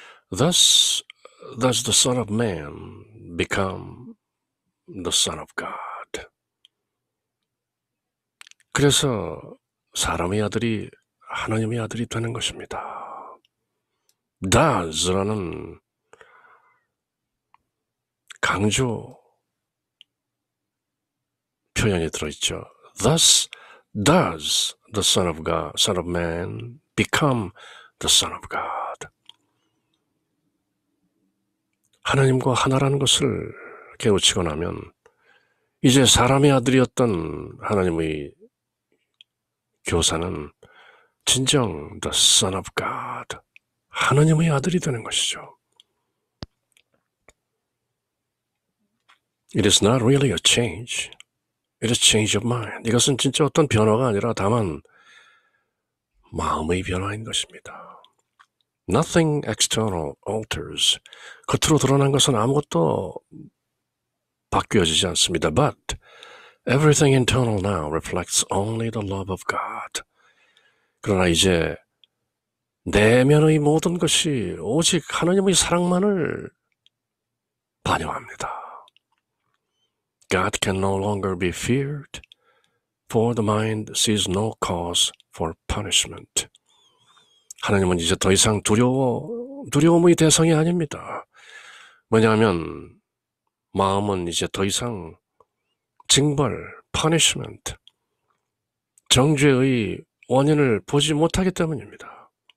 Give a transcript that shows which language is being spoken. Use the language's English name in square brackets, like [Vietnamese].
[English] Thus does the Son of Man become the Son of God. [Korean] 그래서 사람의 아들이 하나님의 아들이 되는 것입니다. does라는 강조 표현이 들어있죠. [English] Thus does the Son of God, Son of Man become the Son of God. [Korean] 하나님과 하나라는 것을 깨우치고 나면 이제 사람의 아들이었던 하나님의 교사는 진정 [English] the Son of God, [Korean] 하나님의 아들이 되는 것이죠. [English] It is not really a change. It is change of mind. [Korean] 이것은 진짜 어떤 변화가 아니라 다만 마음의 변화인 것입니다. [English] Nothing external alters. [Korean] 겉으로 드러난 것은 아무것도 바뀌어지지 않습니다. [English] But everything internal now reflects only the love of God. [Korean] 그러나 이제 내면의 모든 것이 오직 하나님의 사랑만을 반영합니다. [English] God can no longer be feared, for the mind sees no cause for punishment. [Korean] 하나님은 이제 더 이상 두려움의 대상이 아닙니다. 왜냐하면 마음은 이제 더 이상 징벌, punishment, 정죄의 원인을 보지 못하기 때문입니다.